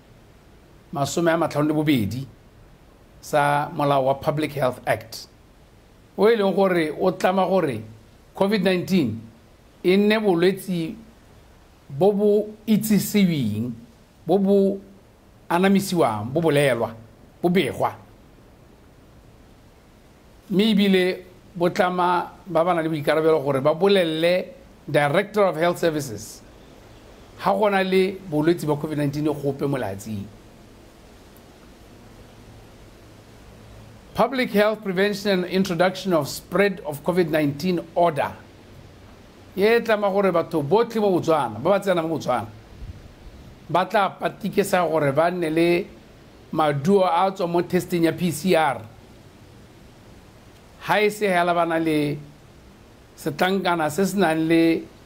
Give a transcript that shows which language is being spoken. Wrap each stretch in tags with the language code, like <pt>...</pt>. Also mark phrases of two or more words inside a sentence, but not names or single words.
<tn>52 sa molao wa Public Health Act o e leng gore o tlama gore COVID-19 e nne bolwetse bo bo itsisiweng bo bo anamisiwang bo bolelwa bo begwa mme ebile bo tlama ba bana le boikarabelo gore ba bolelle Director of Health Services ha gona le bolwetse ba COVID-19 gope molatsing Public Health Prevention and Introduction of Spread of COVID-19 Order ye tlama gore batho botlhe ba Botswana ba tsena mo Botswana ba tla patikesa gore ba nne le maduo a tswa mo testing ya PCR ha e se hela bana le setlankana se se nang le</tn>